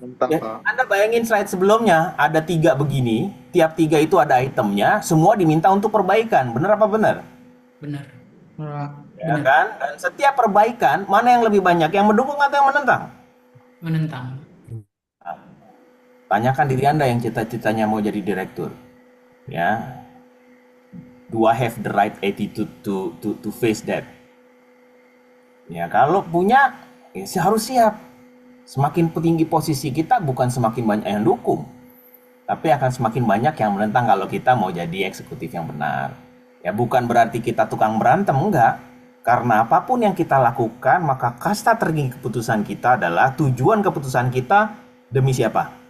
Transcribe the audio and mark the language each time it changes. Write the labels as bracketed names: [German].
[Indonesian] Ya, Anda bayangin slide sebelumnya, ada 3 begini, tiap 3 itu ada itemnya, semua diminta untuk perbaikan. Benar apa benar? Benar. Benar. Ya kan? Dan setiap perbaikan, mana yang lebih banyak? Yang mendukung atau yang menentang? Menentang. Tanyakan diri Anda yang cita-citanya mau jadi direktur. Ya. [English] Do I have the right attitude to face that? [Indonesian] Ya, kalau punya, ya harus siap. Semakin tinggi posisi kita, bukan semakin banyak yang dukung, tapi akan semakin banyak yang menentang kalau kita mau jadi eksekutif yang benar. Ya, bukan berarti kita tukang berantem, enggak. Karena apapun yang kita lakukan, maka kasta tertinggi keputusan kita adalah tujuan keputusan kita demi siapa?